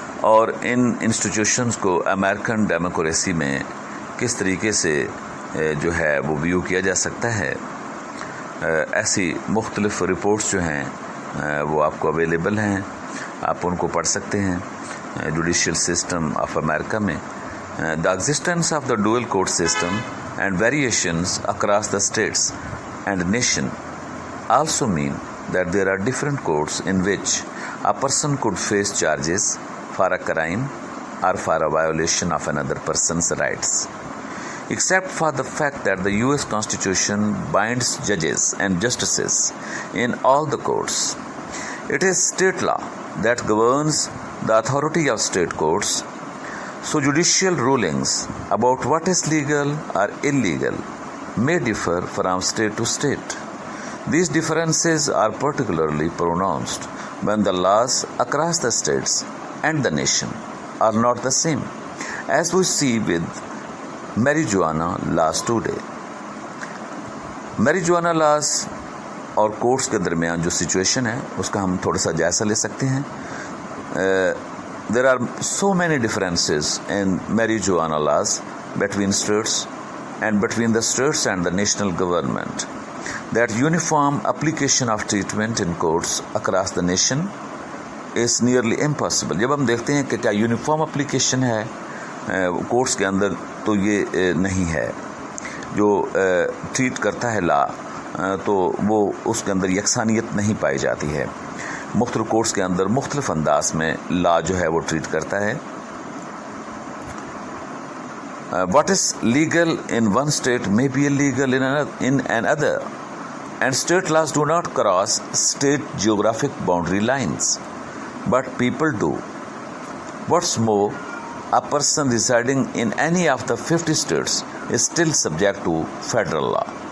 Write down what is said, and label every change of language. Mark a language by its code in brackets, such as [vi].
[ur] اور ان انسٹیٹیوشنز کو American democracy میں کس طریقے سے جو ہے وہ ویو کیا جا سکتا ہے. ایسی مختلف رپورٹس جو ہیں وہ آپ کو اویلیبل ہیں, آپ ان کو پڑھ سکتے ہیں. [en] Judicial system of America میں the existence of the dual court system and variations across the states and nation also mean that there are different courts in which a person could face charges for a crime or for a violation of another person's rights. Except for the fact that the US Constitution binds judges and justices in all the courts, it is state law that governs the authority of state courts. So judicial rulings about what is legal or illegal may differ from state to state. These differences are particularly pronounced when the laws across the states and the nation are not the same, as we see with marijuana laws today. [ur] Marijuana laws اور courts کے درمیان جو situation ہے اس کا ہم تھوڑا سا جائزہ لے سکتے ہیں. [en] There are so many differences in marijuana laws between states and between the states and the national government that uniform application of treatment in courts across the nation is nearly impossible. [ur] جب ہم دیکھتے ہیں کہ کیا uniform application ہے courts کے اندر تو یہ نہیں ہے. جو ٹریٹ کرتا ہے لا تو وہ اس کے اندر یکسانیت نہیں پائی جاتی ہے. مختلف کورٹس کے اندر مختلف انداز میں لا جو ہے وہ ٹریٹ کرتا ہے. [en] What is legal in one state may be illegal in another, and state laws do not cross state geographic boundary lines, but people do. What's more, a person residing in any of the 50 states is still subject to federal law.